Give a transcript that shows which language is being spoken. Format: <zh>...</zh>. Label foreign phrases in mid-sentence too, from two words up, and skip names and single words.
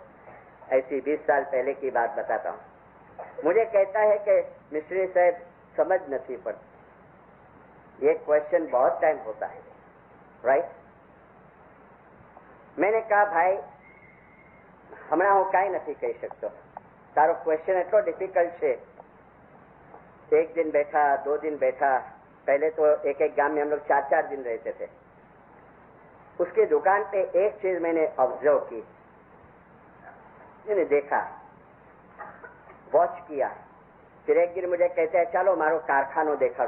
<ur>ایسی 20 سال پہلے کی بات بتاتا ہوں. مجھے کہتا ہے کہ مصری صاحب سمجھ نہیں پڑتی، یہ کوشچن بہت ٹائم ہوتا ہے، رائٹ. میں نے کہا بھائی</ur> <gu>ہمણાં હું કાંઈ નથી કહી શકતો, તારો ક્વેશ્ચન એટલો ડિફિકલ્ટ છે.</gu> <ur>ایک دن بیٹھا، 2 دن بیٹھا. پہلے تو ایک گام میں ہم لوگ 4 دن رہتے تھے. اس کی دکان پہ ایک چیز میں نے آبزرو کی، میں نے دیکھا، واچ کیا. پھر ایک دن مجھے کہتے ہیں چلو</ur> <gu>મારું કારખાનું દેખાડું.</gu>